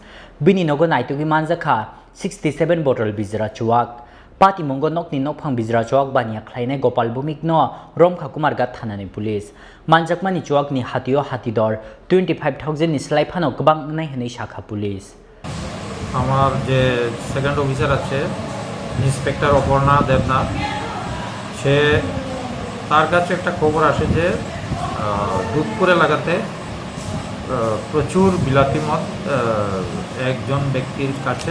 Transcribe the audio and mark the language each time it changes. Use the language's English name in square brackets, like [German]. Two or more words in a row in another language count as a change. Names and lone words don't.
[Kok Borok] Bini nogo naitugi Manjakha 67 bottle Bijra Chuwak. Pati mongo nokni nokphang Bijra Chuwak Baniya Khlainai gopal bumik no romkha Kumarghat thanani police. Manjakmani Chuwakni hatio hatidor 25,000 ni slaiphano kwbang nai hne shakha police. [Bangla] আমার যে সেকেন্ড অফিসার আছে ইন্সপেক্টর অপর্ণা দেবনাথ সে তার কাছে একটা খবর আসে যে দুধপুর এলাকাতে প্রচুর বিলাতি মদ একজন ব্যক্তির কাছে